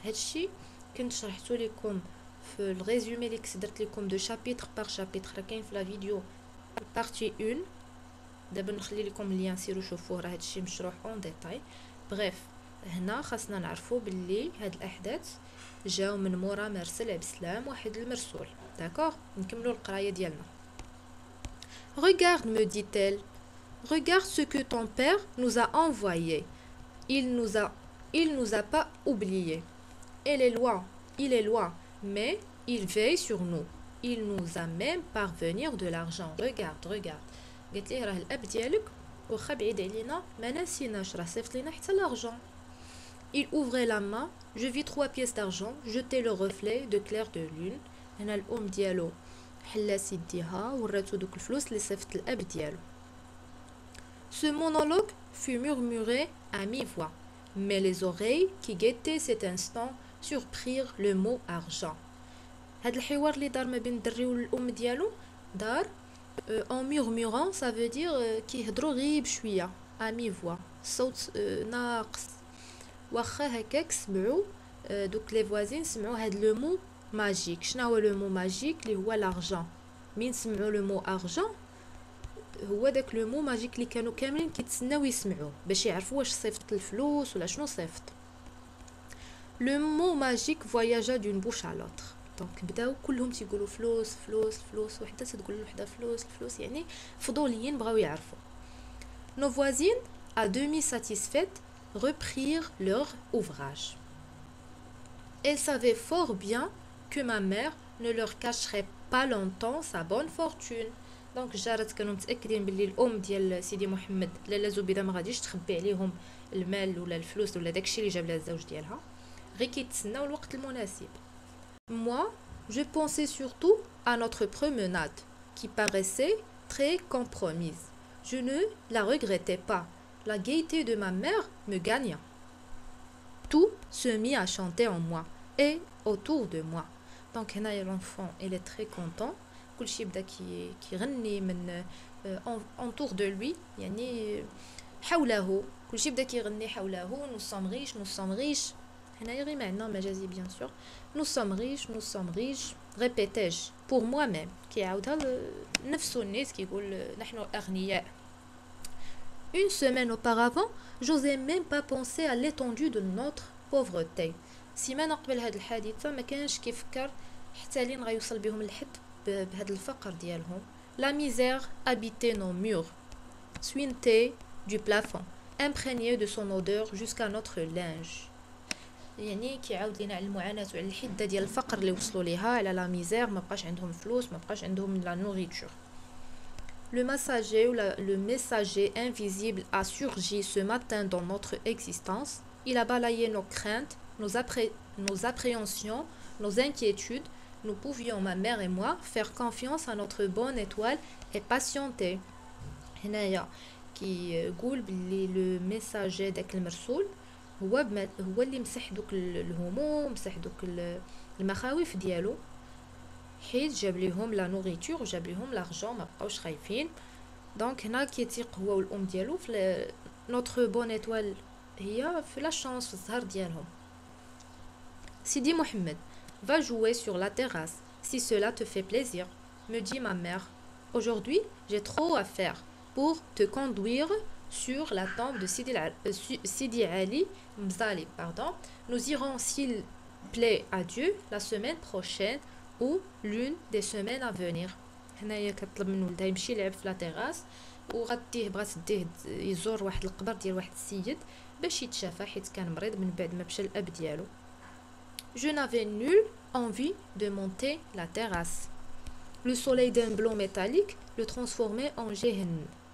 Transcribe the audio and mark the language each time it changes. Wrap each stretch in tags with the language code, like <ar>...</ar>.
<ar>هادشي كنت شرحتو لكم في الريزومي اللي درت لكم دو شابيتر بار شابيتر، راه كاين في لا فيديو بارتي 1. دابا نخلي لكم اللين سيروا شوفوه، راه هادشي مشروح اون ديتاي. بريف هنا خاصنا نعرفوا باللي هاد الاحداث جاو من مورا مرسل عبد السلام واحد المرسول. داكوغ نكملوا القرايه ديالنا.</ar> <fr>Regarde, me dit-elle, regarde ce que ton père nous a envoyé. Il nous a pas oubliés. Il est loin, mais il veille sur nous. Il nous a même parvenir de l'argent. Regarde.</fr> <ar>قالت ليه راه الاب ديالك واخا بعيد علينا ما ناسيناش، راه صيفط لينا حتى l'argent.</ar> <fr>Il ouvrait la main, je vis 3 pièces d'argent jeter le reflet de clair de lune.</fr> <ar>هنا الام ديالو حلات يديها وراتو دوك الفلوس اللي صيفط الاب ديالو.</ar> <fr>Ce monologue fut murmuré à mi-voix, mais les oreilles qui guettaient cet instant surprirent le mot argent.</fr> <ar>هاد الحوار اللي دار ما بين الدري والام ديالو دار</ar> <fr>en murmurant, ça veut dire</fr> <ar>كيهضروا غير بشويه</ar> <fr>à mi-voix،</fr> <ar>صوت ناقص. واخا هكاك سمعوا دوك لي فوازين سمعوا هاد لو مو ماجيك. شنو هو لو مو ماجيك؟ اللي هو لارجون. من سمعوا لو مو ارجون هو داك لو مو ماجيك اللي كانوا كاملين كيتسناو يسمعوه باش يعرفوا واش صيفط الفلوس ولا شنو صيفط. لو مو ماجيك فواياجا دون بوش على لوطر. دونك بداو كلهم تيقولوا فلوس فلوس فلوس، وحده تقول لوحده فلوس الفلوس، يعني فضوليين بغاو يعرفوا.</ar> <fr>Nos voisines, à demi satisfaites, reprirent leur ouvrage. Elle savait fort bien que ma mère ne leur cacherait pas longtemps sa bonne fortune.</fr> <ar>دونك الجارات كانوا متاكدين باللي الام ديال سيدي محمد لاله زبيده ما غاديش تخبي عليهم المال ولا الفلوس ولا داكشي اللي جاب لها الزوج ديالها غير كيتسناو الوقت المناسب.</ar> <fr>Moi, je pensais surtout à notre promenade qui paraissait très compromise. Je ne la regrettais pas. La gaieté de ma mère me gagna. Tout se mit à chanter en moi et autour de moi. Donc</fr> <ar>هنايا</ar> <fr>l'enfant il est très content.</fr> <ar>كلشي بدا كيغني من</ar> <fr>autour de lui</fr> <ar>يعني حوله كلشي بدا كيغني حوله.</ar> <fr>nous sommes riches</fr> <ar>هنايا غير معنى مجازي</ar> <fr>bien sûr. nous sommes riches répétais-je pour moi-même</fr> <ar>كيعاودها نفسه الناس كيقول نحن أغنياء.</ar> <fr>Une semaine auparavant, j'osais même pas penser à l'étendue de notre pauvreté.</fr> <ar>سيمانه قبل هاد الحادثه ما كانش كيفكر حتى لين غيوصل بهم الحد بهاد الفقر ديالهم.</ar> <fr>La misère habitait nos murs, suintait du plafond, imprégnée de son odeur jusqu'à notre linge.</fr> <ar>يعني كيعاود لينا على المعاناه وعلى الحده ديال الفقر اللي وصلوا ليها على لا ميزير. ما بقاش عندهم فلوس ما بقاش عندهم لا نوريتور.</ar> <fr>Le messager invisible a surgi ce matin dans notre existence. Il a balayé nos craintes, nos appréhensions, nos inquiétudes. Nous pouvions, ma mère et moi, faire confiance à notre bonne étoile et patienter.</fr> <ar>هنايا كيقول باللي لو ميساجي داك المرسول هو اللي مسح دوك الهموم مسح دوك المخاوف ديالو حيت جاب ليهم لا نوريتور وجاب ليهم لارجون ما بقاوش خايفين. دونك هنا كيتيق هو والام ديالو في نوتر بون ايطوال هي في لا شانس في الزهر ديالهم.</ar> <fr>سيدي محمد va jouer sur la terrasse si cela te fait plaisir, me dit ma mère. Aujourd'hui, j'ai trop à faire pour te conduire sur la tombe de Sidi Ali Mzali. Nous irons, s'il plaît à Dieu, la semaine prochaine ou l'une des semaines à venir.</fr> <ar>هنايا كطلب من ولدها يمشي يلعب في لا تيراس وغاديه بغات تديه يزور واحد القبر ديال واحد السيد باش يتشافى حيت كان مريض من بعد ما مشى الاب ديالو.</ar> <fr>Je n'avais nulle envie de monter la terrasse. Le soleil d'un blanc métallique le transformait en géhenne.</fr>